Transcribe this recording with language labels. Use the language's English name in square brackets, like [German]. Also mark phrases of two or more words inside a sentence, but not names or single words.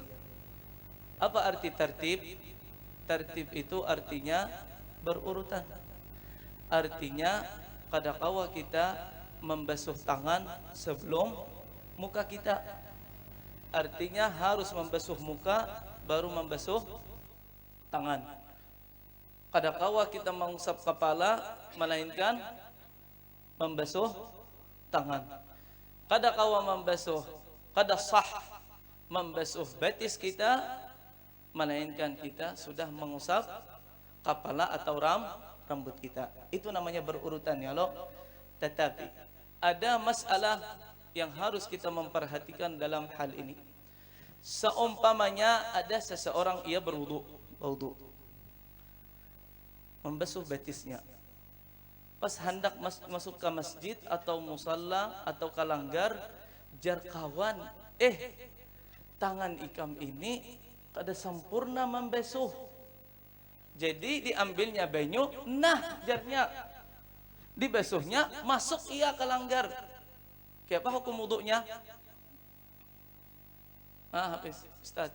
[Indonesian] Apa arti tertib? Tertib itu artinya berurutan. Artinya kadakawa kita membasuh tangan sebelum muka kita. Artinya harus membasuh muka baru membasuh tangan. Kadakawa kita mengusap kepala melainkan membasuh tangan. Kadakawa membasuh, kada sah membasuh betis kita, melainkan kita sudah mengusap kepala atau rambut kita. Itu namanya berurutan ya loh. Tetapi ada masalah yang harus kita memperhatikan dalam hal ini. Seumpamanya ada seseorang ia berwudu, membasuh betisnya. [Banjar] Pas hendak masuk ke masjid atau musalla atau kalanggar, jar kawan, tangan ikam ini kada sempurna membasuh. Jadi diambilnya banyu, nah jarnya dibasuhnya, masuk ia kalanggar. [Indonesian] Apa hukum wudunya? Hafiz, Ustaz.